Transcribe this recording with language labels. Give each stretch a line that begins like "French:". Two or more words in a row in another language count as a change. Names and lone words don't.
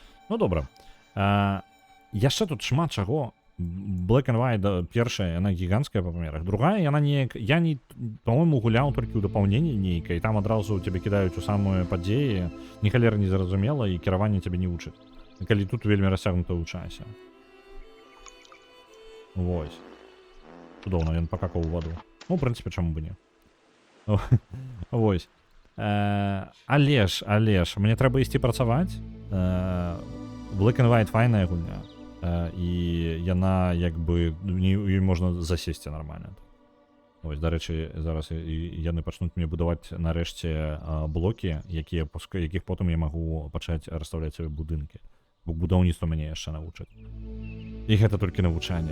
Belarusian: Ну добра. Яшчэ тут шмат чаго. Black and White першая, яна гіганцкая па памерах. Другая, яна неяк... Я не, по-моему, гуляў толькі ў дапаўненні нейкай, і там адразу цябе кідаюць у самыя падзеі, ні халера не зразумела, і кіраванне цябе не вучыць. Калі тут вельмі расцягнута ў часе. Вось. Цудоўна, ён пакакаў у ваду. Ну, у прынцыпе, чаму бы не. Вось. Але ж, мне трэба ісці працаваць. Black and White файная гульня. І яна, як бы, ёй можна засесці нармальна. Вось, дарэчы, зараз яны пачнуць мне будаваць нарэшце блокі, якіх потым я магу пачаць расстаўляць свае будынкі. Бо будаўніцтва мяне яшчэ навучаць. І гэта толькі навучанне.